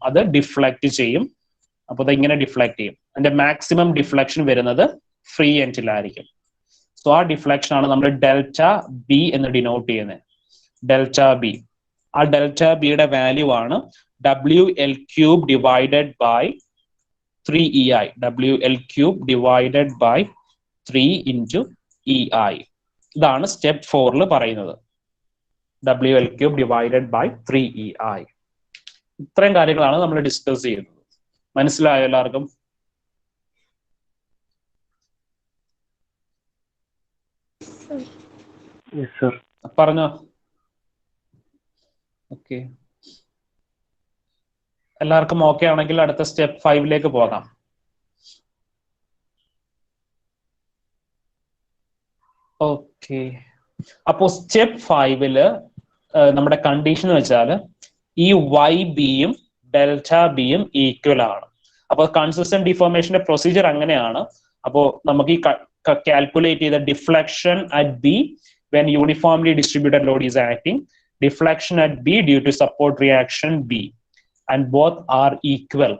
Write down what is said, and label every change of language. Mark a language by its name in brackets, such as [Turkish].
[Malayalam] അത് ഡിഫ്ലക്ട് ചെയ്യും. അപ്പോൾ അത് ഇങ്ങനെ ഡിഫ്ലക്ട് ചെയ്യും. അതിന്റെ മാക്സിമം ഡിഫ്ലക്ഷൻ വരുന്നത് ഫ്രീ എൻഡിലായിരിക്കും. സോ ആ ഡിഫ്ലക്ഷൻ ആണ് നമ്മൾ ഡെൽറ്റ ബി എന്ന് ഡിനോട്ട് ചെയ്യുന്നത്. Delta B. [English] ആ ഡെൽറ്റ ബിയുടെ വാല്യൂ ആണ് WL³ divided by 3EI. WL³ divided by 3 into EI. [Malayalam] ഇതാണ് സ്റ്റെപ്പ് 4 പറയുന്നത്. [English] WL³ divided by 3EI. [Malayalam] ഇത്രയും കാര്യങ്ങളാണ് നമ്മൾ ഡിസ്കസ് ചെയ്യുന്നത്. മനസ്സിലായോ എല്ലാവർക്കും? പറഞ്ഞോ. ഓക്കെ, എല്ലാവർക്കും ഓക്കെ ആണെങ്കിൽ അടുത്ത സ്റ്റെപ്പ് 5 പോകാം. ഓക്കെ, അപ്പോ സ്റ്റെപ്പ് 5 നമ്മുടെ കണ്ടീഷൻ വെച്ചാൽ ഈ വൈ ബിയും ഡെൽറ്റ ബിയും ഈക്വൽ ആണ്. അപ്പോൾ കൺസിസ്റ്റന്റ് ഡിഫോർമേഷന്റെ പ്രൊസീജിയർ അങ്ങനെയാണ്. അപ്പോൾ നമുക്ക് ഈ കാൽക്കുലേറ്റ് ചെയ്ത [English] Deflection at B when uniformly distributed load is acting, deflection at B due to support reaction B, and both are equal.